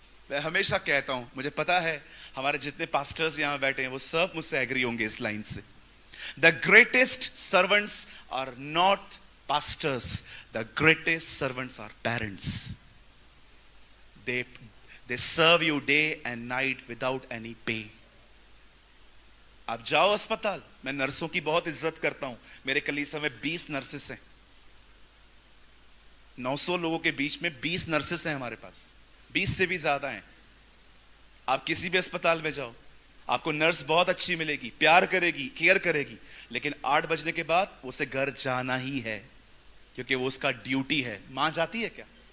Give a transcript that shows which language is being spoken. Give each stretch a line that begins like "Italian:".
Hindi: मैं हमेशा कहता हूं, मुझे पता है हमारे जितने पास्टर्स यहां बैठे हैं वो सब मुझसे एग्री होंगे इस लाइन से।
English: The greatest servants are not pastors, the greatest servants are parents. They serve you day and night without any pay.
Hindi: आप जाओ अस्पताल, मैं नर्सों की बहुत इज्जत करता हूं। मेरे कलीसिया में 20 नर्सेस हैं। 900 लोगों के बीच में 20 नर्सेस हैं हमारे पास, 20 से भी ज्यादा हैं। आप किसी भी अस्पताल में जाओ, आपको नर्स बहुत अच्छी मिलेगी, प्यार करेगी, केयर करेगी, लेकिन 8 बजने के बाद उसे घर जाना ही है, क्योंकि वो उसका ड्यूटी है। मां जाती है क्या?